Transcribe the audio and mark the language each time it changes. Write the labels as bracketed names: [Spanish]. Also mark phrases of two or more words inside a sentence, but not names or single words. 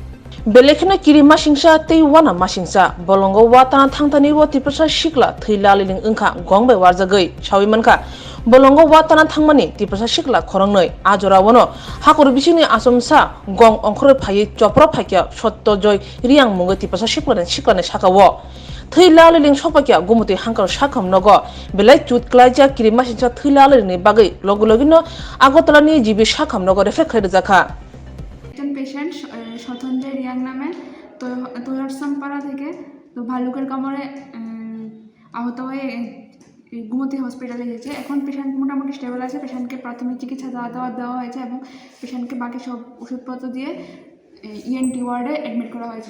[Turkic languages] Belekina kiri masingsa tei wana masingsa bolongo watana thangtani wo tipasa sikla thila liling engkha gongbe warjagai sawi manka bolongo watana thangmani tipasa sikla khorangnoi ajora wono hakor bisini asomsa gong ongkhore phai chopra phaikya sotto joy riang mungo tipasa siklane sakawo thila liling sopakya gumuti hankar sakham nogo belai chut klaija kiri masingsa thila liling bagai logologino agotolani jibi sakham nogo refe khaide jakha [Bangla] একজন পেশেন্ট স্বতন্ত্র রিয়াং নামে তৈরসামপাড়া থেকে তো ভালুকের কামড়ে আহত হয়ে গুমতি হসপিটালে এসেছে। এখন পেশেন্ট মোটামুটি স্টেবল আছে। পেশেন্টকে প্রাথমিক চিকিৎসা দেওয়া হয়েছে এবং পেশেন্টকে বাকি সব ওষুধপত্র দিয়ে [English] ENT ward [Bangla] অ্যাডমিট করা হয়েছে।